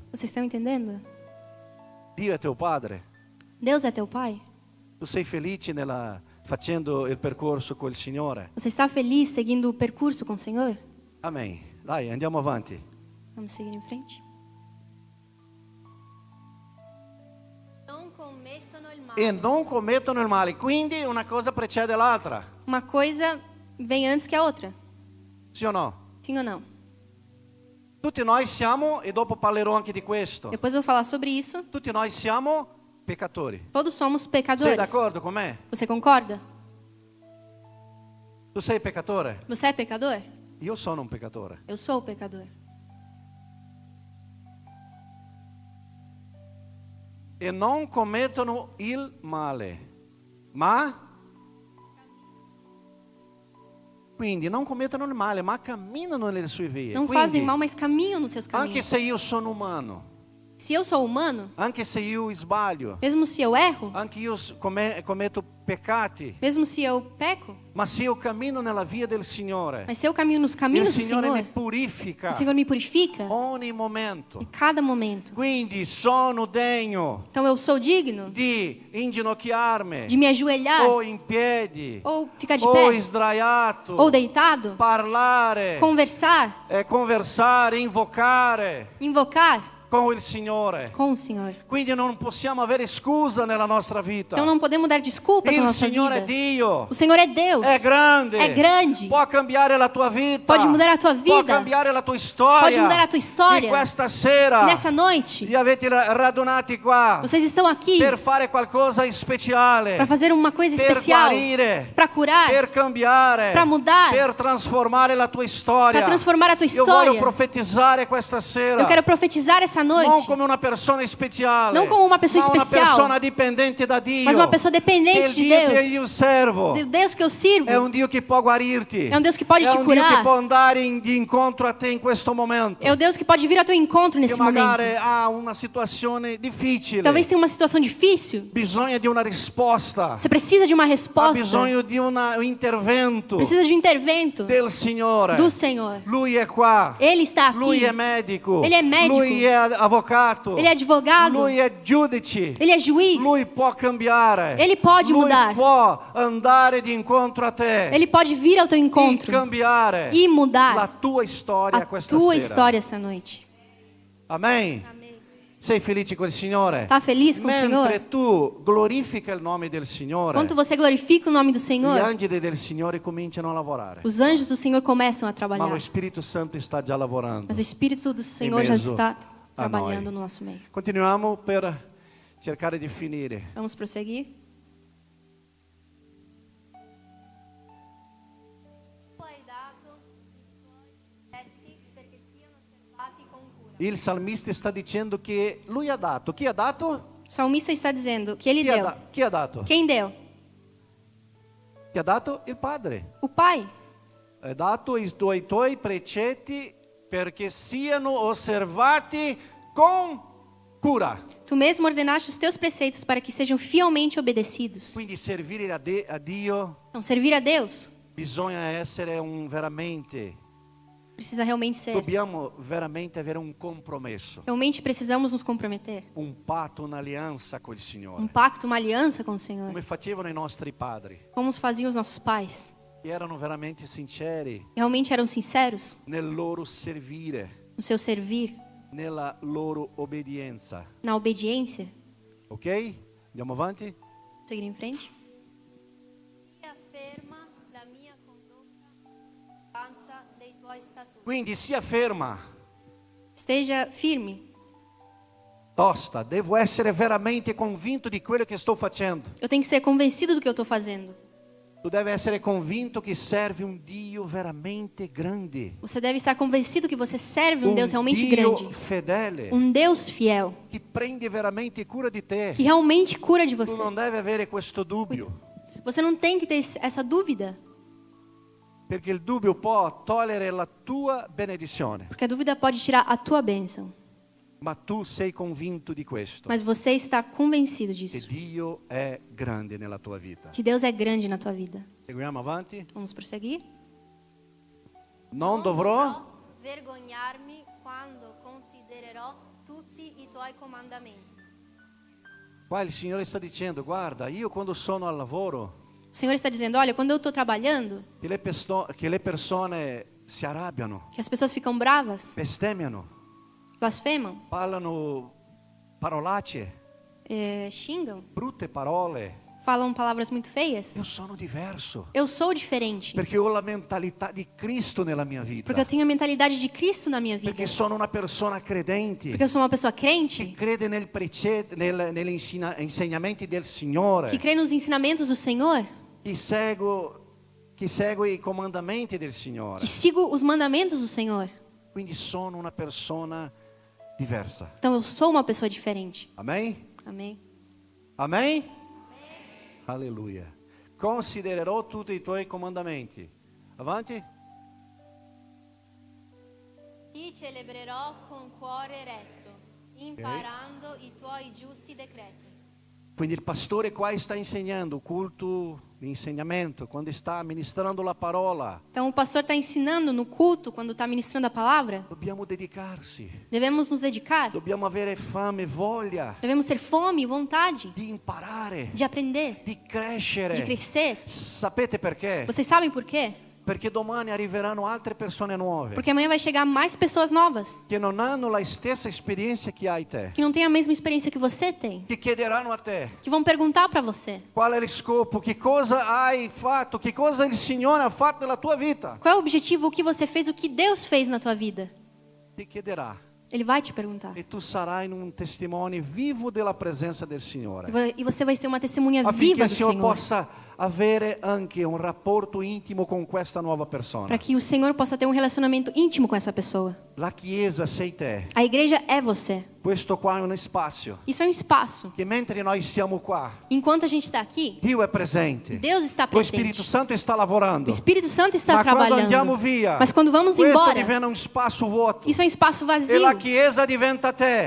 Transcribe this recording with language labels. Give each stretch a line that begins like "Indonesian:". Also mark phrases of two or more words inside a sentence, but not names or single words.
Portuguese: Vocês estão entendendo?
Italian: Dio è teu padre.
Portuguese: Deus é teu pai.
Italian: Tu sei felice facendo il percorso col Signore.
Portuguese: Você está feliz seguindo o percurso com o Senhor?
Italian: Amen. Dai, andiamo avanti.
Portuguese: Vamos seguir em frente.
Italian: non commettono il male. E non commettono il male. Quindi una cosa precede l'altra.
Portuguese: Uma coisa vem antes que a outra.
Italian: Sì o no?
Portuguese: Sim ou não?
Italian: Tutti noi siamo, e dopo parlerò anche di questo,
Portuguese: Depois eu vou falar sobre isso.
Italian: tutti noi siamo peccatori.
Portuguese: Todos somos
Italian: Sei
Portuguese: pecadores.
Italian: d'accordo con me?
Portuguese: Você concorda?
Italian: Tu sei peccatore?
Portuguese: Você é pecador?
Italian: Io sono un peccatore.
Portuguese: Eu sou pecador.
Italian: E non commettono il male, ma quindi non commettono il male, ma camminano nelle sue vie.
Portuguese: Não
Italian: Quindi,
Portuguese: fazem mal, mas caminham nos seus
Italian: anche
Portuguese: caminhos.
Italian: se io sono umano,
Portuguese: Se eu sou humano,
Italian: anche se io sbaglio,
Portuguese: mesmo se eu erro,
Italian: anche io commetto peccati,
Portuguese: mesmo se eu peco,
Italian: ma se io cammino nella via del Signore,
Portuguese: mas se eu caminho nos
Italian: il
Portuguese: caminhos do
Italian: Signore mi
Portuguese: Senhor,
Italian: purifica
Portuguese: o Senhor me purifica
Italian: ogni momento.
Portuguese: em cada momento.
Italian: Quindi sono degno
Portuguese: Então eu sou digno
Italian: di inginocchiarmi
Portuguese: de me ajoelhar
Italian: o in piedi
Portuguese: ou ficar de
Italian: o
Portuguese: pé
Italian: sdraiato,
Portuguese: ou deitado,
Italian: parlare,
Portuguese: conversar,
Italian: conversare, invocare
Portuguese: invocar
Italian: con il Signore.
Portuguese: com o Senhor.
Italian: Quindi non possiamo avere scusa nella nostra vita.
Portuguese: Então não podemos dar desculpas na
Italian: Il
Portuguese: nossa
Italian: Signore è
Portuguese: vida.
Italian: Dio.
Portuguese: O Senhor é Deus.
Italian: È grande.
Portuguese: É grande.
Italian: Può cambiare la tua vita.
Portuguese: Pode mudar a tua
Italian: Può
Portuguese: vida.
Italian: cambiare la tua storia.
Portuguese: Pode mudar a tua história.
Italian: E questa sera
Portuguese: E nessa noite,
Italian: vi avete radunati qua
Portuguese: vocês estão aqui
Italian: per fare qualcosa di speciale,
Portuguese: para fazer uma coisa
Italian: per
Portuguese: especial,
Italian: guarire,
Portuguese: para curar,
Italian: per cambiare,
Portuguese: para mudar,
Italian: per trasformare la tua storia.
Portuguese: para transformar a tua
Italian: Io voglio
Portuguese: história.
Italian: profetizzare questa sera.
Portuguese: Eu quero profetizar essa
Italian: Non
Portuguese: noite,
Italian: come una persona speciale,
Portuguese: Não como uma pessoa
Italian: ma una
Portuguese: especial,
Italian: persona dipendente da Dio.
Portuguese: mas uma pessoa dependente
Italian: Che
Portuguese: de
Italian: il Dio che
Portuguese: Deus.
Italian: io servo
Portuguese: O Deus que eu sirvo
Italian: è un Dio che può guarirti.
Portuguese: é um Deus que pode
Italian: È
Portuguese: te
Italian: un Dio che
Portuguese: curar.
Italian: può andare di incontro a te in questo momento.
Portuguese: É o Deus que pode vir ao teu encontro
Italian: Che
Portuguese: nesse
Italian: magari
Portuguese: momento.
Italian: ha una situazione difficile.
Portuguese: Talvez tenha uma situação difícil.
Italian: Bisogna di una risposta.
Portuguese: Você precisa de uma
Italian: Ha
Portuguese: resposta.
Italian: bisogno di un intervento
Portuguese: Precisa de um intervento
Italian: del Signore.
Portuguese: do Senhor.
Italian: Lui è qua.
Portuguese: Ele está aqui.
Italian: Lui è medico.
Portuguese: Ele é médico.
Italian: Lui è avvocato.
Portuguese: Ele é advogado.
Italian: Lui è giudice.
Portuguese: Ele é juiz.
Italian: Lui può cambiare.
Portuguese: Ele pode
Italian: Lui
Portuguese: mudar.
Italian: può andare di incontro a te.
Portuguese: Ele pode vir ao teu
Italian: E
Portuguese: encontro
Italian: cambiare
Portuguese: e mudar
Italian: la tua storia
Portuguese: a
Italian: questa
Portuguese: tua
Italian: sera.
Portuguese: história essa noite.
Italian: Amen. Sei felice col Signore?
Portuguese: Tá feliz com o Senhor?
Italian: Mentre tu glorifica il nome del Signore,
Portuguese: Quando você glorifica o nome do
Italian: gli
Portuguese: Senhor,
Italian: angeli del Signore cominciano a lavorare.
Portuguese: os anjos do Senhor começam a
Italian: Ma
Portuguese: trabalhar.
Italian: lo Spirito Santo sta già lavorando.
Portuguese: Mas o Espírito do Senhor já
Italian: mezzo
Portuguese: está
Italian: a
Portuguese: trabalhando
Italian: noi.
Portuguese: no nosso meio.
Italian: Continuiamo per cercare di finire.
Portuguese: Vamos prosseguir?
Italian: Tu hai dato i tuoi petti perché siano osservati con cura. Il salmista sta dicendo che lui ha dato. Chi ha dato?
Portuguese: O salmista está dizendo que ele
Italian: Chi ha,
Portuguese: deu.
Italian: chi ha dato?
Portuguese: Quem deu?
Italian: Chi ha dato? Il Padre.
Portuguese: O Pai.
Italian: Ha dato i tuoi precetti perché siano osservati con cura.
Portuguese: Tu mesmo ordenaste os teus preceitos para que sejam fielmente obedecidos.
Italian: Quindi servire a Dio
Portuguese: Então, servir a Deus
Italian: bisogna essere veramente,
Portuguese: precisa realmente ser.
Italian: dobbiamo veramente avere un compromesso,
Portuguese: Realmente precisamos nos comprometer.
Italian: un patto, un'alleanza con il Signore.
Portuguese: Pacto, uma aliança com o Senhor.
Italian: Come facevano i nostri padri,
Portuguese: Como faziam os nossos pais.
Italian: che erano veramente sinceri
Portuguese: Realmente eram sinceros
Italian: nel loro servire,
Portuguese: no seu servir,
Italian: nella loro obbedienza.
Portuguese: na obediência.
Italian: Ok? Andiamo avanti?
Portuguese: Seguir em frente.
Italian: Sia ferma la mia condotta all'osservanza dei tuoi statuti. Quindi sia ferma,
Portuguese: Esteja firme.
Italian: tosta, devo essere veramente convinto di quello che sto facendo.
Portuguese: Eu tenho que ser convencido do que eu estou fazendo.
Italian: Tu deve essere convinto che serve un Dio veramente grande,
Portuguese: Você deve estar convencido que você serve um
Italian: un
Portuguese: Deus realmente
Italian: Dio
Portuguese: grande.
Italian: fedele,
Portuguese: Um Deus fiel.
Italian: che prende veramente cura di te.
Portuguese: Que realmente cura de
Italian: Tu
Portuguese: você.
Italian: non devi avere questo dubbio,
Portuguese: Você não tem que ter essa dúvida.
Italian: perché il dubbio può togliere la tua benedizione,
Portuguese: Porque a dúvida pode tirar a tua bênção.
Italian: ma tu sei convinto di questo,
Portuguese: Mas você está convencido
Italian: che
Portuguese: disso.
Italian: Dio è grande nella tua vita.
Portuguese: Que Deus é grande na tua vida.
Italian: Seguiamo avanti?
Portuguese: Vamos prosseguir?
Italian: Non dovrò vergognarmi quando considererò tutti i tuoi comandamenti. Qua il Signore sta dicendo, guarda, io quando sono al lavoro,
Portuguese: O Senhor está dizendo, olha, quando eu estou trabalhando,
Italian: che le persone si arrabbiano,
Portuguese: que as pessoas ficam bravas,
Italian: bestemmiano,
Portuguese: blasfemam,
Italian: parlano parolacce,
Portuguese: xingam,
Italian: brutte parole.
Portuguese: falam palavras muito feias.
Italian: Io sono diverso,
Portuguese: Eu sou diferente.
Italian: perché ho la mentalità di Cristo nella mia vita,
Portuguese: Porque eu tenho a mentalidade de Cristo na minha vida.
Italian: perché sono una persona credente,
Portuguese: Porque eu sou uma pessoa
Italian: che
Portuguese: crente,
Italian: crede negli insegnamenti del Signore,
Portuguese: que crê nos ensinamentos do Senhor,
Italian: che segue i comandamenti del Signore.
Portuguese: que sigo os mandamentos do Senhor.
Italian: Quindi sono una persona diversa.
Portuguese: Então eu sou uma pessoa diferente. Amém? Amém? Amém?
Italian: Alleluia. Considererò tutti i tuoi comandamenti. Avanti. Ti celebrerò con cuore retto, imparando i tuoi giusti decreti. Quindi il pastore qua sta insegnando o culto di insegnamento, quando sta ministrando la parola,
Portuguese: Então o pastor está ensinando no culto, quando está ministrando a palavra,
Italian: dobbiamo dedicarsi,
Portuguese: devemos nos dedicar,
Italian: dobbiamo avere fame, voglia
Portuguese: devemos ter fome e vontade
Italian: di imparare,
Portuguese: de aprender,
Italian: di crescere.
Portuguese: de crescer.
Italian: Sapete perché?
Portuguese: Vocês sabem por quê?
Italian: Perché domani arriveranno altre persone nuove
Portuguese: Porque amanhã vai chegar mais pessoas novas,
Italian: che non hanno la stessa esperienza che hai te,
Portuguese: que não têm a mesma experiência que você tem,
Italian: che chiederanno a te
Portuguese: que vão perguntar para você:
Italian: qual è lo scopo, che cosa hai fatto, che cosa il Signore ha fatto nella tua vita.
Portuguese: qual é o objetivo, o que você fez, o que Deus fez na tua vida.
Italian: Ti chiederà
Portuguese: Ele vai te perguntar.
Italian: e tu sarai un testimone vivo della presenza del Signore,
Portuguese: E você vai ser uma testemunha
Italian: affinché
Portuguese: viva
Italian: il
Portuguese: do
Italian: Signore
Portuguese: Senhor.
Italian: possa avere anche un rapporto intimo con questa nuova persona.
Portuguese: Para que o Senhor possa ter um relacionamento íntimo com essa pessoa.
Italian: La Chiesa sei te.
Portuguese: A igreja é você.
Italian: Questo qua è un spazio
Portuguese: Isso é um espaço.
Italian: che mentre noi siamo qua,
Portuguese: Enquanto a gente está aqui,
Italian: Dio è presente.
Portuguese: Deus está
Italian: Lo Spirito
Portuguese: presente.
Italian: Santo sta lavorando.
Portuguese: O Espírito Santo está
Italian: Ma quando andiamo
Portuguese: trabalhando.
Italian: via,
Portuguese: Mas quando vamos
Italian: questo
Portuguese: embora,
Italian: diventa un spazio vuoto.
Portuguese: isso é um espaço
Italian: E
Portuguese: vazio.
Italian: la Chiesa diventa te.